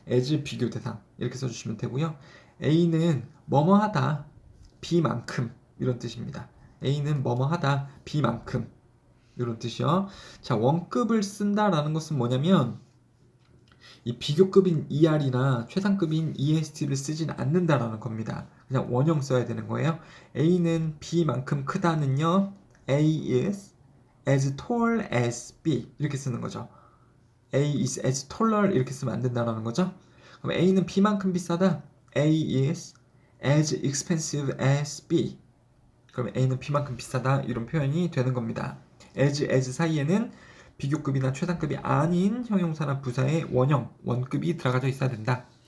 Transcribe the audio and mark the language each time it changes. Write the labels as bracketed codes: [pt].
[ko] as 비교 대상 이렇게 써주시면 되고요. A는 뭐뭐하다 B만큼 이런 뜻입니다. A는 뭐뭐하다 B만큼 이런 뜻이요. 자, 원급을 쓴다라는 것은 뭐냐면 이 비교급인 ER이나 최상급인 EST를 쓰진 않는다라는 겁니다. 그냥 원형 써야 되는 거예요. A는 B만큼 크다는요. [en] A is as tall as B [ko] 이렇게 쓰는 거죠. [en] A is as taller [ko] 이렇게 쓰면 안 된다는 거죠. 그럼 A는 B만큼 비싸다. [en] A is as expensive as B. [ko] 그럼 A는 B만큼 비싸다 이런 표현이 되는 겁니다. as 사이에는 비교급이나 최상급이 아닌 형용사나 부사의 원형, 원급이 들어가져 있어야 된다.